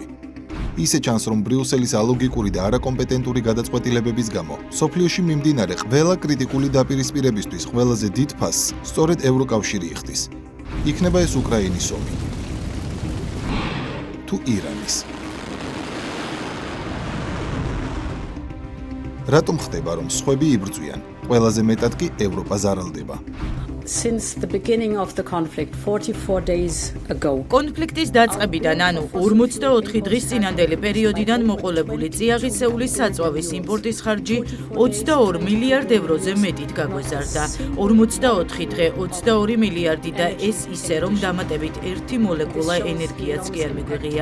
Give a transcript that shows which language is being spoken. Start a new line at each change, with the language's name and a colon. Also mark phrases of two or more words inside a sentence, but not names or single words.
Georgian: ისე ჩანს, რომ ბრიუსელის ალოგიკური და არაკომპეტენტური გადაწყვეტილებების გამო, სოფლიოში მიმდინარე ყველა კრიტიკული დაპირისპირებისთვის ყველაზე დიდ ფასს სწორედ ევროკავშირი იხდის. იქნება ეს უკრაინის ომი თუ ირანის. რატომ ხდება, რომ სხვები იბრძვიან, ყველაზე მეტად კი ევროპა ზარალდება?
English: Since the beginning of the conflict 44 days ago.
Georgian: კონფლიქტის დაწყებიდან, ანუ 44 დღის წინანდელი პერიოდიდან მოყოლებული წიაღისეულის საწვავის იმპორტის ხარჯი 22 მილიარდ ევროზე მეტით გაგვეზარდა. 44 დღე 22 მილიარდი და ეს ისე, რომ დამატებით 1 მოლეკულა ენერგიაც კი არ მიგვიღია.